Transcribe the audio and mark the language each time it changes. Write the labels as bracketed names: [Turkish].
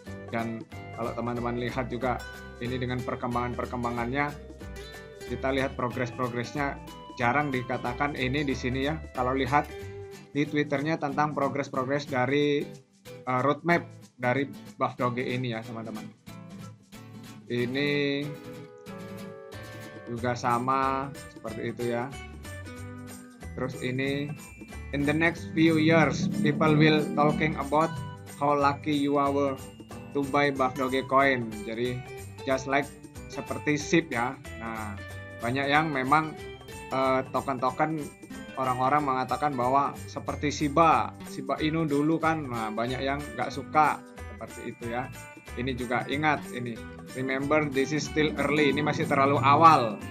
[Indonesian] Dan kalau teman-teman lihat juga ini dengan perkembangannya, kita lihat progresnya jarang dikatakan ini di sini ya. Kalau lihat di Twitternya tentang progres dari roadmap dari Buff Doge ini ya teman-teman. Ini juga sama seperti itu ya. Terus ini [English] in the next few years people will talking about how lucky you are to buy Buff Doge coin. [Indonesian] Jadi [English] just like [Indonesian] seperti SIP ya. Nah banyak yang memang token-token orang-orang mengatakan bahwa seperti Shiba Inu dulu kan. Nah banyak yang nggak suka seperti itu ya. Ini juga ingat ini, [English] remember this is still early, [Indonesian] ini masih terlalu awal.